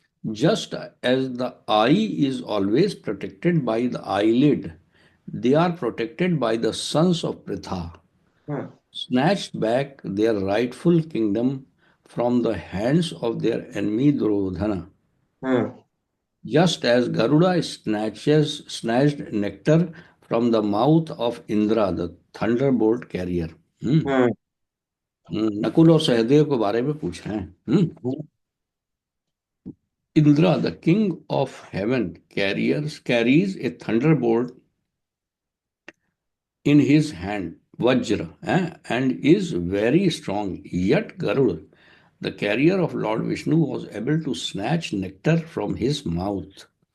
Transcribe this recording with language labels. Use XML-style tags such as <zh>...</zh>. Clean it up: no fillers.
<en>Just as the eye is always protected by the eyelid, they are protected by the sons of Pritha, snatched back their rightful kingdom from the hands of their enemy Duryodhana. Just as Garuda snatched nectar from the mouth of Indra, the thunderbolt carrier.</en> <hi>Nakul और सहदेव के बारे में पूछ रहे हैं.</hi> <en>Indra, the king of heaven, carries a thunderbolt in his hand, Vajra, and is very strong. Yet Garuda, the carrier of Lord Vishnu, was able to snatch nectar from his mouth.</en>